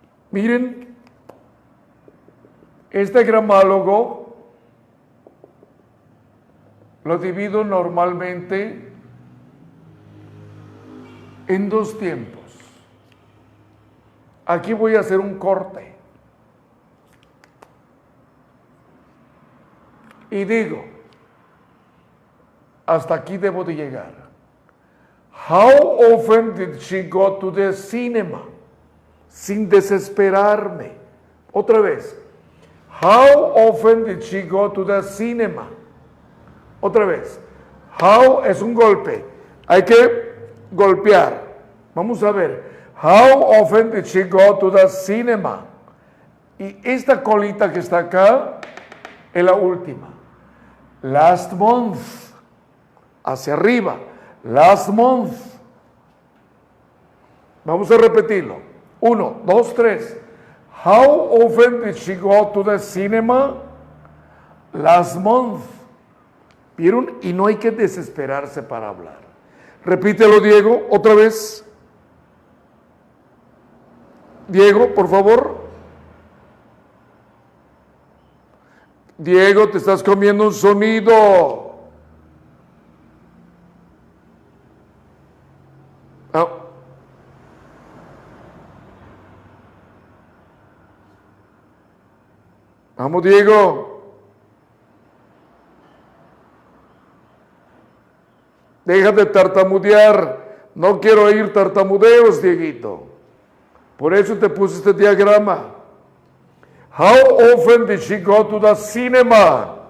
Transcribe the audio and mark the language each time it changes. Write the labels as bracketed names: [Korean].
[Spanish] Miren, este gramálogo lo divido normalmente en 2 tiempos. Aquí voy a hacer un corte. Y digo, hasta aquí debo de llegar. [English] How often did she go to the cinema? [Spanish] Sin desesperarme. Otra vez. [English] How often did she go to the cinema? [Spanish] Otra vez. How es un golpe. Hay que golpear. Vamos a ver. [English] How often did she go to the cinema? [Spanish] Y esta colita que está acá es la última. [English] Last month. [Spanish] Hacia arriba. [English] Last month. [Spanish] Vamos a repetirlo. 1, 2, 3. [English] How often did she go to the cinema? Last month. [Spanish] ¿Vieron? Y no hay que desesperarse para hablar. Repítelo, Diego, otra vez. Diego, por favor. Diego, te estás comiendo un sonido. Vamos, Diego. Deja de tartamudear. No quiero oír tartamudeos, Dieguito. Por eso te puse este diagrama. [English] How often did she go to the cinema?